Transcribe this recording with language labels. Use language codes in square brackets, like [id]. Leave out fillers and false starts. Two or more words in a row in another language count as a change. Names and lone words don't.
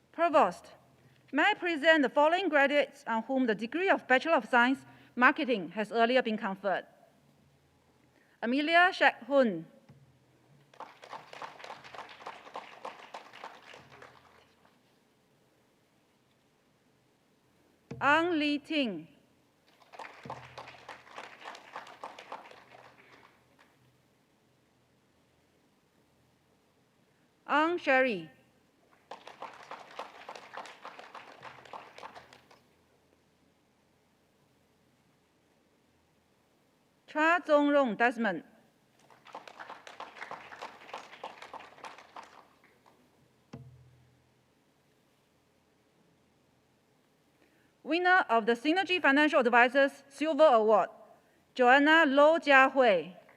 [en] Provost, may I present the following graduates on whom the degree of Bachelor of Science, Marketing has earlier been conferred. Amelia Shek Hun. Ang Li Ting. Ang Sherry. Cha Zongrong Desmond. Winner of the Synergy Financial Advisors Silver Award, Joanna Lo Jiahui.